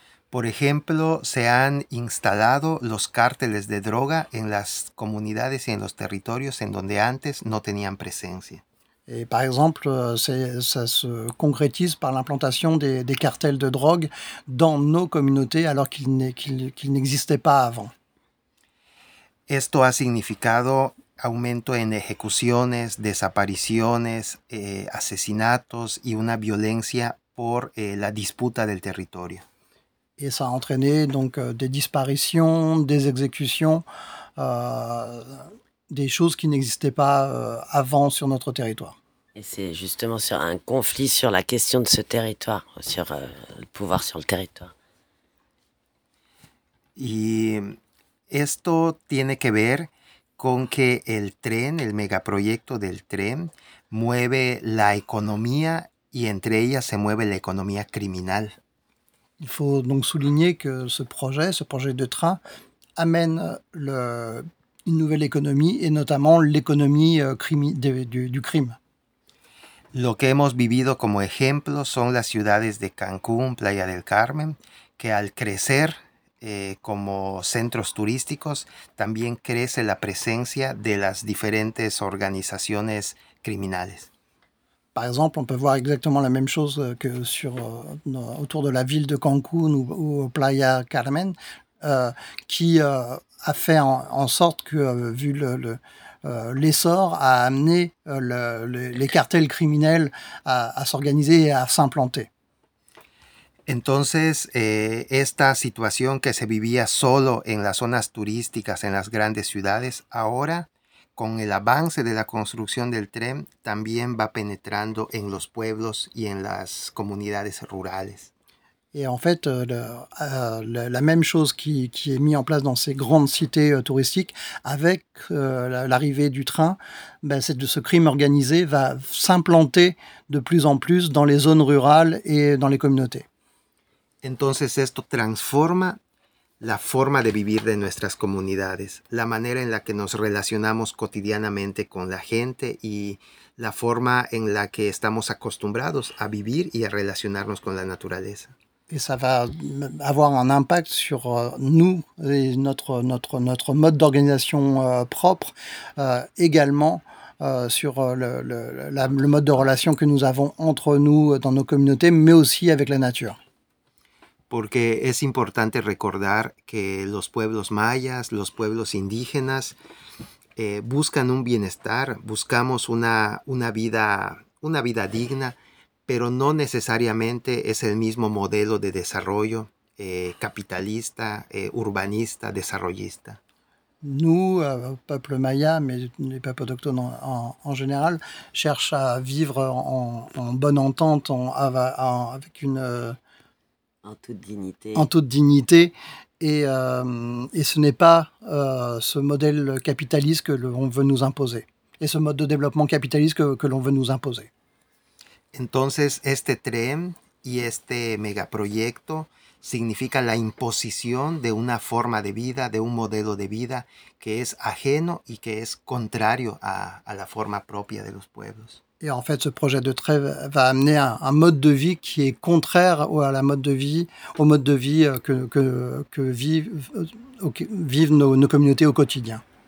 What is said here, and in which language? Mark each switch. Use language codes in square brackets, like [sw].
[es] Por ejemplo, se han instalado los cárteles de droga en las comunidades y en los territorios en donde antes no tenían presencia. [fr] Et par exemple, ça se concrétise par l'implantation des cartels de drogue dans nos communautés alors qu'ils n'existaient pas avant. [es] Esto ha significado aumento en ejecuciones, desapariciones, asesinatos y una violencia por la disputa del territorio. [fr] Et ça a entraîné donc des disparitions, des exécutions, des choses qui n'existaient pas avant sur notre territoire. Et c'est justement sur un conflit sur la question de ce territoire, sur le pouvoir sur le territoire. [es] Y esto tiene que ver con que el tren, el megaproyecto del tren, mueve la economía y entre ellas se mueve la economía criminal. [fr] Il faut donc souligner que ce projet de train, amène une nouvelle économie et notamment l'économie du crime. [es] Lo que hemos vivido como ejemplo son las ciudades de Cancún, Playa del Carmen, que al crecer como centros turísticos, también crece la presencia de las diferentes organizaciones criminales. [fr] Par exemple, on peut voir exactement la même chose que sur autour de la ville de Cancún ou Playa Carmen, qui a fait en sorte que, vu l'essor, a amené les cartels criminels à s'organiser et à s'implanter. [es] Entonces, esta situación que se vivía solo en las zonas turísticas, en las grandes ciudades, ahora con el avance de la construcción del tren, también va penetrando en los pueblos y en las comunidades rurales. [fr] Et en fait, la même chose qui est mise en place dans ces grandes cités touristiques, avec l'arrivée du train, c'est de ce crime organisé va s'implanter de plus en plus dans les zones rurales et dans les communautés. [es] Entonces esto transforma la forma de vivir de nuestras comunidades, la manera en la que nos relacionamos cotidianamente con la gente y la forma en la que estamos acostumbrados a vivir y a relacionarnos con la naturaleza. [fr] Et ça va avoir un impact sur nous et notre mode d'organisation propre, également sur le mode de relation que nous avons entre nous dans nos communautés, mais aussi avec la nature. [es] Porque es importante recordar que los pueblos mayas, los pueblos indígenas, buscan un bienestar, buscamos una vida digna, pero no necesariamente es el mismo modelo de desarrollo capitalista, urbanista, desarrollista. [fr] Nous, peuple maya, mais les peuples autochtones en général, cherchent à vivre en bonne entente, avec une... En toute dignité. En toute dignité. Et ce n'est pas ce modèle capitaliste que l'on veut nous imposer. Et ce mode de développement capitaliste que l'on veut nous imposer. [es] Entonces, este tren y este megaproyecto significa la imposición de una forma de vida, de un modelo de vida que es ajeno y que es contrario a la forma propia de los pueblos. [fr] Et en fait, ce projet de tren va amener un mode de vie qui est contraire au mode de vie que vivent nos communautés au quotidien.